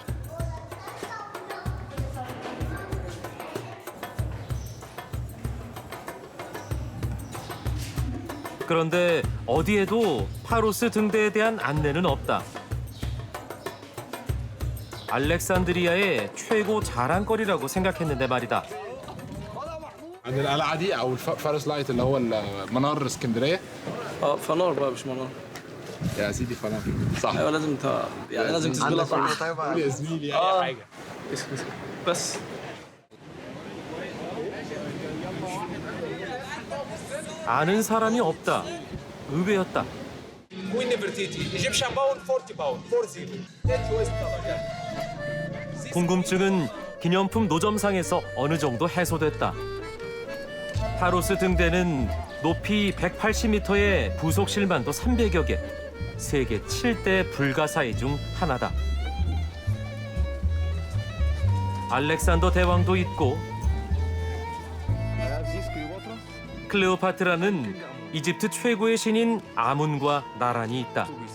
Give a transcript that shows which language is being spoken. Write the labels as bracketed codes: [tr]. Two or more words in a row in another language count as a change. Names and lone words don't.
[ko] 그런데 어디에도 파로스 등대에 대한 안내는 없다. 알렉산드리아의 최고 자랑거리라고 생각했는데 말이다. [ar] عند القلعه دي او الفارس لايت اللي هو منار اسكندريه. فنار بقى مش منار. يا سيدي فنار صح. ايوه لازم يعني لازم تسجلها صح. قول يا زميلي اي حاجه. بس [ko] 아는 사람이 없다. 의외였다. [en] Queen Nefertiti, Egyptian pound, 40 pound, 40. That's US dollar. [ko] 궁금증은 기념품 노점상에서 어느 정도 해소됐다. 파로스 등대는 높이 180m의 부속실만도 300여 개, 세계 7대 불가사의 중 하나다. 알렉산더 대왕도 있고 클레오파트라는 이집트 최고의 신인 아문과 나란히 있다.